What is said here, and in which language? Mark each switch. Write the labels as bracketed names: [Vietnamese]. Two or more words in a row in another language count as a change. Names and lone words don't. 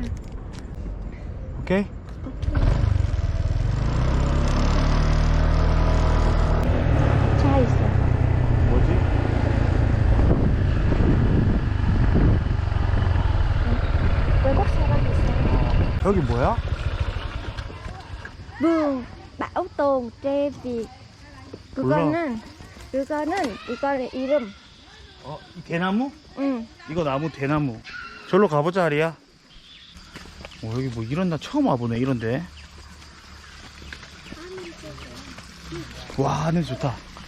[Korean] 오케이? 차 있어. 뭐지? 여기 뭐야? [Vietnamese] vườn bảo tồn tre Việt. [Korean] 그거는 이름. 이 대나무? 응. 이거 나무 대나무. 절로 가보자 하리야. 여기 뭐 이런 나 처음 와보네 이런데. 와 냄새 좋다.